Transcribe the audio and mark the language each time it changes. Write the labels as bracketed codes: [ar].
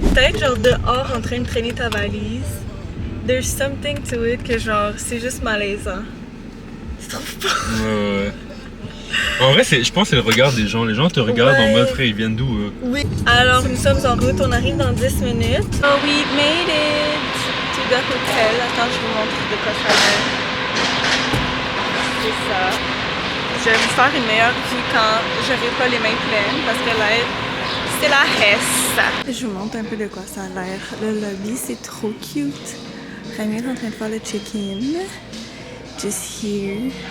[fr] Peut-être genre dehors en train de traîner ta valise. [en] There's something to it [fr] que genre c'est juste malaisant. Tu trouves pas? Ouais. En vrai, je pense que c'est le regard des gens. Les gens te regardent en mode frère, ils viennent d'où eux? Oui. Alors nous sommes en route, on arrive dans 10 minutes. [en] Oh, we made it to the hotel. [fr] Attends, je vous montre de quoi ça a l'air. C'est ça. Je vais vous faire une meilleure vue quand j'aurai pas les mains pleines parce que là, c'est la hesse. Je vous montre un peu de quoi ça a l'air. Le lobby, c'est trop cute. Rami est en train de faire le check-in. [en] Just here.